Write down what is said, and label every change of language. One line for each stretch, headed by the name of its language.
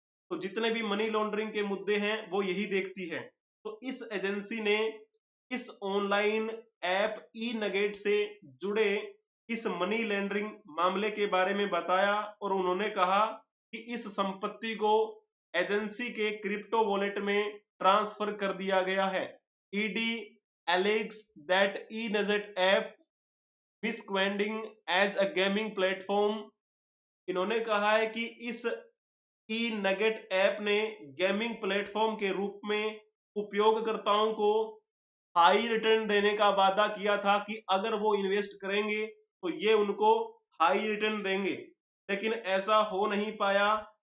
Hindi: तो जितने भी मनी लॉन्ड्रिंग के मुद्दे हैं वो यही देखती है। तो इस एजेंसी ने इस ऑनलाइन ऐप ई नगेट से जुड़े इस मनी लॉन्ड्रिंग मामले के बारे में बताया, और उन्होंने कहा कि इस संपत्ति को एजेंसी के क्रिप्टो वॉलेट में ट्रांसफर कर दिया गया है।
English: ED alleges that e-nugget app misbranding as a gaming platform।
Hindi: इन्होंने कहा है कि इस ई नगेट ऐप ने गेमिंग प्लेटफॉर्म के रूप में उपयोगकर्ताओं को हाई रिटर्न देने का वादा किया था कि अगर वो इन्वेस्ट करेंगे तो ये उनको हाई रिटर्न देंगे, लेकिन ऐसा हो नहीं पाया।